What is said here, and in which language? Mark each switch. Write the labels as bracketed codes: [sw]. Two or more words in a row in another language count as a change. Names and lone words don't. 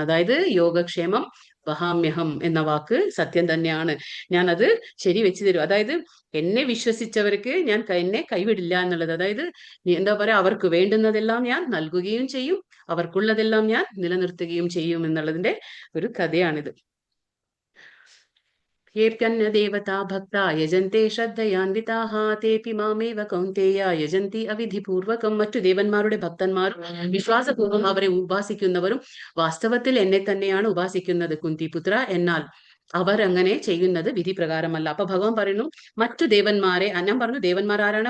[ml] അതായത് [sa] യോഗക്ഷേമം വഹാമ്യഹം [ml] എന്ന വാക്ക് സത്യം തന്നെയാണ്, ഞാൻ അത് ശരി വെച്ചു തരും. അതായത് എന്നെ വിശ്വസിച്ചവർക്ക് ഞാൻ എന്നെ കൈവിടില്ല എന്നുള്ളത്. അതായത് എന്താ പറയാ, അവർക്ക് വേണ്ടുന്നതെല്ലാം ഞാൻ നൽകുകയും ചെയ്യും, അവർക്കുള്ളതെല്ലാം ഞാൻ നിലനിർത്തുകയും ചെയ്യും എന്നുള്ളതിന്റെ ഒരു കഥയാണിത്. [sa] येऽप्यन्य देवता भक्ता यजन्ते ശ്രദ്ധയാൻവിതാഹ തേപി മാമേവ കൗന്തേയ യജന്തി അവിധിപൂർവകം. [ml] മറ്റു ദേവന്മാരുടെ ഭക്തന്മാരും വിശ്വാസപൂർവ്വം അവരെ ഉപാസിക്കുന്നവരും വാസ്തവത്തിൽ എന്നെ തന്നെയാണ് ഉപാസിക്കുന്നത് കുന്തിപുത്ര. എന്നാൽ അവർ അങ്ങനെ ചെയ്യുന്നത് വിധി പ്രകാരമല്ല. അപ്പൊ ഭഗവാൻ പറയുന്നു മറ്റു ദേവന്മാരെ, ഞാൻ പറഞ്ഞു ദേവന്മാർ ആരാണ്?